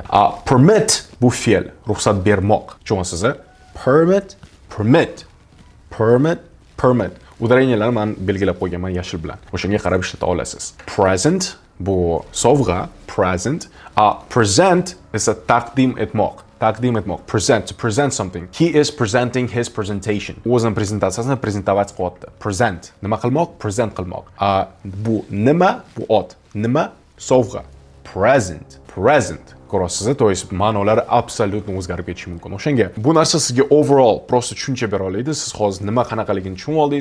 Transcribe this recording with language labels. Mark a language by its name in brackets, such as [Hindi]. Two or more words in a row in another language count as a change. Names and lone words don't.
[Uzbek] Permit bu fe'l, ruxsat bermoq. Tushunasiz? Permit. Udareniyalarni men belgilab qo'yganman yashil bilan. O'shanga qarab ishlata olasiz. Present bu sovg'a, present. Present esa taqdim etmoq. [English] Present, to present something. He is presenting his presentation. [Uzbek] O'zining prezentatsiyasini prezentovat qilyapti. Present. Nima qilmoq? Present qilmoq. Bu nima? Bu ot. Nima? Sovg'a. Present. Ko'rasiz, [Russian] то есть [Uzbek] ma'nolari absolutno o'zgarib ketishi mumkin. O'shanga bu narsa sizga overall prosta tushuncha bera oladi. Siz hozir nima qanaqaligini tushunib oldingiz.